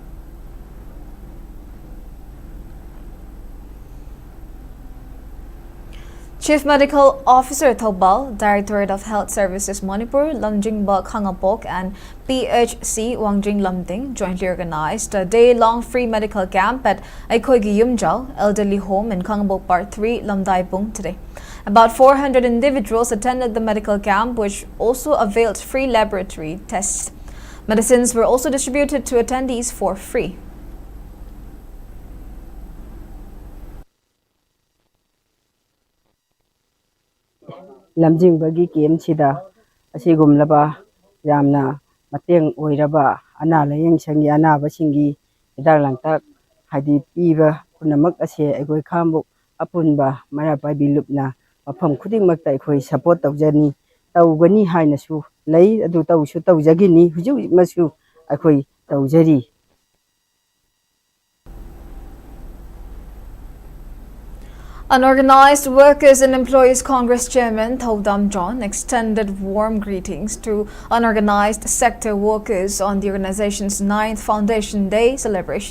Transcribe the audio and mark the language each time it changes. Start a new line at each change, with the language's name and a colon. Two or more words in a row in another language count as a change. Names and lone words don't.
English: Chief Medical Officer Thobal, Directorate of Health Services Manipur, Lamjingba Khangapok, and PHC Wangjing Lamding jointly organized a day-long free medical camp at Aikoigi Yumjal Elderly Home in Khangapok Part 3, Lamdaipung today. About 400 individuals attended the medical camp, which also availed free laboratory tests. Medicines were also distributed to attendees for free.
Manipuri: Lamjingbagi kem sida asigumlaba yamna mateng oiraba ana layeng sangi anaba singi hidang langtak hadi piba punamak ase agoi khambuk apunba mara pai bilupna mafam khuding makta akhoi support tawjani tawgani hainasu lei adu tawsu tawjagini huju masu akhoi tawjari.
English: Unorganized Workers and Employees Congress Chairman Thodam John extended warm greetings to unorganized sector workers on the organization's 9th Foundation Day celebration.